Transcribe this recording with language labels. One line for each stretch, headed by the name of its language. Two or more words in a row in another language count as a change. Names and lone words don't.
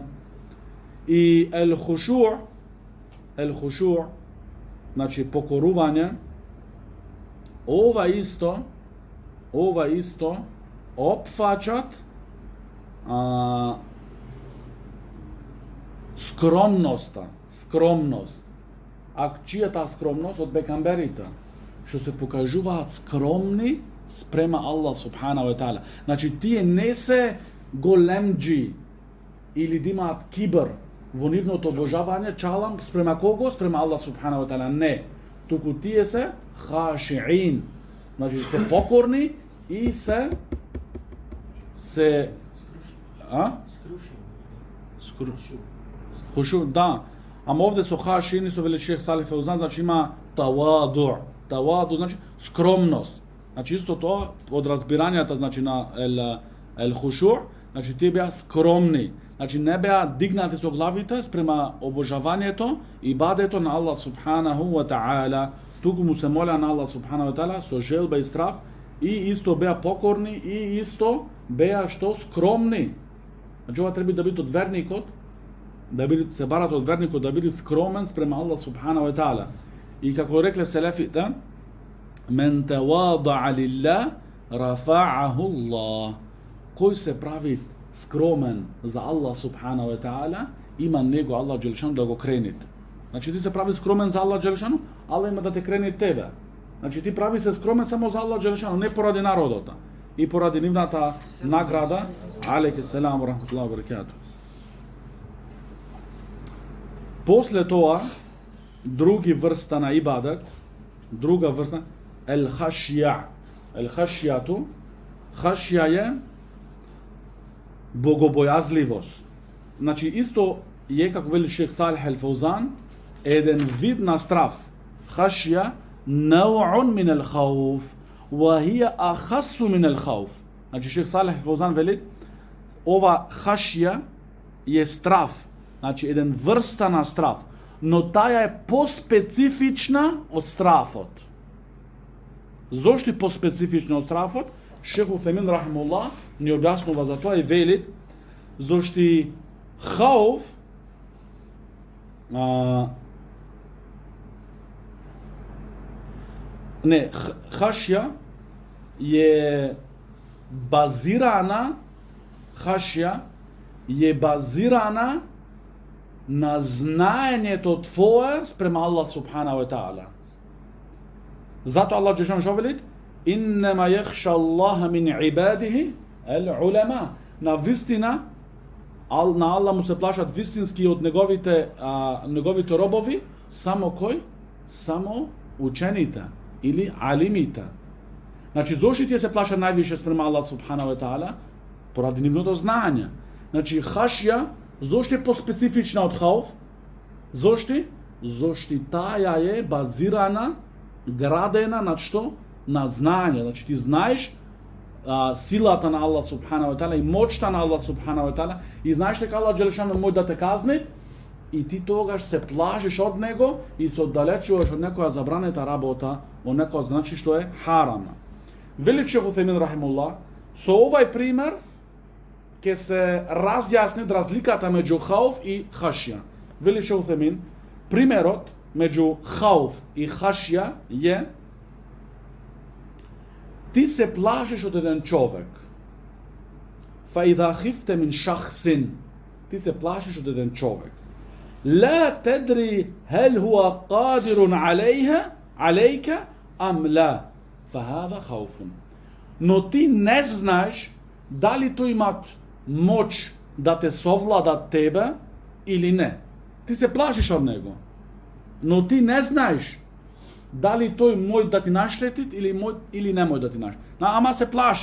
Macedonian: И ел-хушуъ, значи покорување, ова исто опфаќат скромност. А чија таа скромност? Од пекамберите, што се покажуваат скромни спрема Аллах
Arabic: سبحانه وتعالى.
Macedonian: Значи тие не се големџи или да имаат кибр во нивното обожавање, чалам спрема кого? Спрема Аллах
Arabic: سبحانه وتعالى.
Macedonian: Не. Туку тие се хашиин. Значи се покорни и се хушу, да. Ама овде со хашиин и со вели шех Салих Фаузан, значи има таваду. Таваду значи скромност. Значи исто тоа од разбирањата значи на ел хушу, значи тие беа скромни. Значи не беа дигнати со главите спрема обожавањето и бадето на Аллах
Arabic: سبحانه وتعالى.
Macedonian: Туку му се моля на Аллах
Arabic: سبحانه وتعالى
Macedonian: со желба и страх и исто беа покорни и исто беа што скромни. Значи ова треба да биде од верникот, да биде се барат од верникот да биде скромен спрема Аллах
Arabic: سبحانه وتعالى.
Macedonian: И како рекле селефите,
Arabic: من تواضع لله رفعه الله.
Macedonian: Кој се прави скромен за Аллах
Arabic: سبحانه وتعالى,
Macedonian: има него Аллах Джелешану да го крени. Значи ти се прави скромен за Аллах Джелешану, Аллах има да те крени тебе. Значи ти прави се скромен само за Аллах Джелешану, не поради народот и поради нивната награда.
Arabic: عليكم السلام ورحمة الله وبركاته.
Macedonian: После тоа други врста на ибадет, друга врста ел-хашја. Ел-хашјату, хашја е богобојазливост. Значи исто е како вели шех Салих ел-Фаузан, еден вид на страв.
Arabic: خشية نوع من الخوف، وهي أخص من الخوف.
Macedonian: Значи шех Салих ел-Фаузан вели ова хашја е страв. Значи еден врста на страв, но таа е поспецифична од страфот. Зошто е поспецифична од страфот? Шех Уфемин рахимуллах ни објаснува за тоа и вели зошто
Arabic: خوف خشية
Macedonian: е базирана на знаењето твое спрема Аллах
Arabic: سبحانه وتعالى.
Macedonian: Зато Аллах Джелешану што вели?
Arabic: إنما يخشى الله من عباده العلماء.
Macedonian: На вистина, на Аллах му се плашат вистински од неговите робови, само кој? Само учените или алимите. Значи, зошто тие се плашат највише спрема Аллах
Arabic: سبحانه وتعالى?
Macedonian: Поради нивното знаење. Значи, хашја зошто е поспецифична од хауф? Зошто? Зошто таа е базирана, градена на што? На знаење. Значи ти знаеш силата на Аллах
Arabic: سبحانه وتعالى
Macedonian: и моќта на Аллах
Arabic: سبحانه وتعالى
Macedonian: и знаеш дека Аллах Джелешану може да те казни и ти тогаш се плашиш од него и се оддалечуваш од некоја забранета работа, од некоја значи што е харамна. Вели шех Уфемин рахимуллах, со овај пример ќе се разјасни разликата меѓу хауф и хашја. Вели шех Уфемин, примерот меѓу хауф и хашја е ти се плашиш од еден човек.
Arabic: فإذا خفت من شخص,
Macedonian: ти се плашиш од еден човек.
Arabic: لا تدري هل هو قادر عليك أم لا فهذا خوف.
Macedonian: Но ти не знаеш дали тој имат моќ да те совлада тебе или не. Ти се плашиш од него. Но ти не знаеш дали тој може да ти наштети или не може да ти наштети.